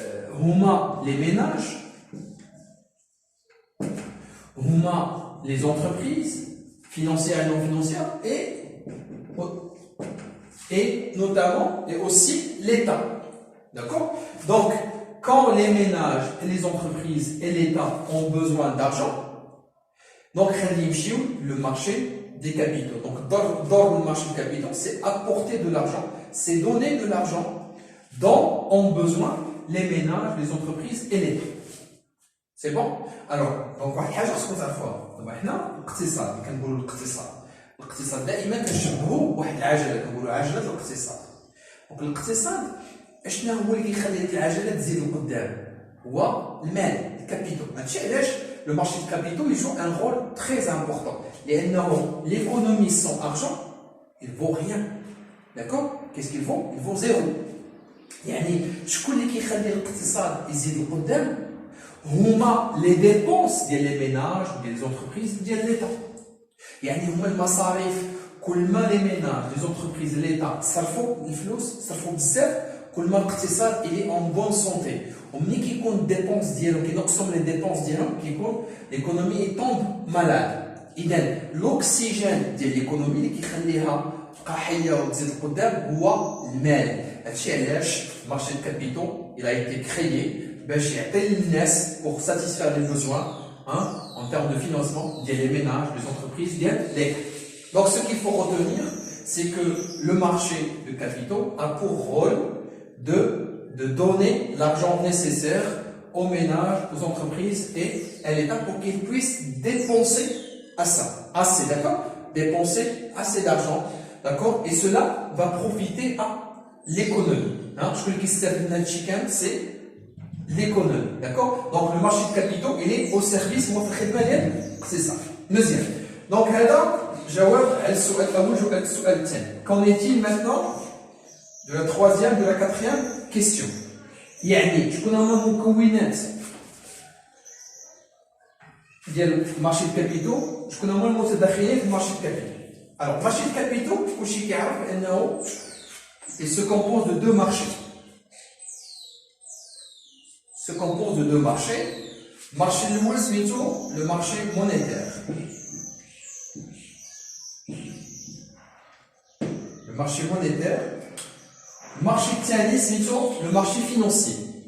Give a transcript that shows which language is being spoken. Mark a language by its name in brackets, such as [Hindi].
[Arabic] هما لي ميناج هما [French] les entreprises financières et non financières et notamment et aussi l'État. D'accord? Donc, quand les ménages et les entreprises et l'État ont besoin d'argent, donc le marché des capitaux. Donc, dans le marché des capitaux, c'est apporter de l'argent, c'est donner de l'argent dont ont besoin les ménages, les entreprises et l'État. C'est bon? [Arabic] Alors, donc, واحد الحاجة خصكم تعرفوها. دابا حنا الاقتصاد اللي كنقولوا الاقتصاد. الاقتصاد دائما كنشبهوا بواحد العجلة كنقولوا عجلة الاقتصاد. دونك الاقتصاد اشنا هو اللي كيخلي هذيك العجلة تزيد لقدام؟ هو المال، الكابيتو. هادشي علاش [French] le marché de capitaux il joue un rôle très important. لأنه l'économie sans argent, il vaut rien. D'accord? Qu'est-ce qu'ils vont? Ils vont zéro. [Arabic] يعني شكون اللي كيخلي الاقتصاد يزيد لقدام؟ هما les dépenses ديال les ménages ديال les entreprises ديال l'État. يعني هما المصاريف كل ما les ménages les entreprises l'État صرفوا الفلوس صرفوا بزاف كل ما الاقتصاد [French] il est en bonne santé. [Arabic] ومني كيكون الديبونس ديالهم كينقصوا من لي ديبونس ديالهم كيكون ليكونومي تومب مالاد. اذا الاكسجين ديال ليكونومي اللي كيخليها تبقى حيه وتزيد لقدام هو المال. هادشي علاش مارشي دو كابيتو [French] il a été créé [Arabic] باش يعطي للناس [French] pour satisfaire les besoins en termes de financement ديال les ménages, les entreprises ديال l'État. Donc ce qu'il faut retenir c'est que le marché de capitaux a pour rôle de donner l'argent nécessaire aux ménages, aux entreprises et à l'État pour qu'ils puissent dépenser assez, d'accord? Dépenser assez d'argent, d'accord? Et cela va profiter à l'économie. Ce que c'est l'économie, d'accord? Donc le marché de capitaux, il est au service, c'est ça. Deuxième. Donc, qu'en est-il maintenant de la troisième, de la quatrième question? [Arabic] يعني شكون هما المكونات ديال المارشي دو كابيتو شكون هما المتداخلين في المارشي دو كابيتو alors المارشي دو كابيتو كلشي كيعرف انه [French] il se compose de deux marchés marché [Arabic] الاول سميتو [French] le marché monétaire le marché monétaire marché [Arabic] الثاني سميتو [French] le marché financier.